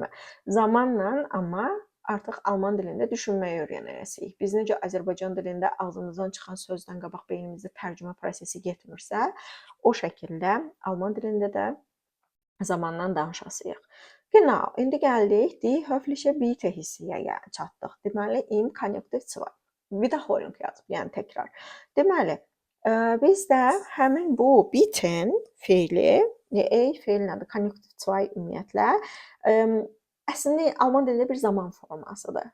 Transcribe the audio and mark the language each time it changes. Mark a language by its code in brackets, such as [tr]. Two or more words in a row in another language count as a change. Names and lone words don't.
[az] Zamanla amma artıq Alman dilində düşünməyi öyrənəcəyik. Biz necə Azərbaycan dilində ağzımızdan çıxan sözdən qabaq beynimizdə tərcümə prosesi getmirsə, o şəkildə Alman dilində də zamanla danışasıyıq. Genau, indi gəldik [de] die höfliche bitte [az] hissiyə çatdıq. [de] Deməli, im konjunktiv 2. [az] wiederholung yazıb, yəni təkrar. Deməli, bizdə həmin bu bitten feili, feil nədir? Konjunktiv 2 ümumiyyətlə əslində alman dilində bir zaman formasıdır.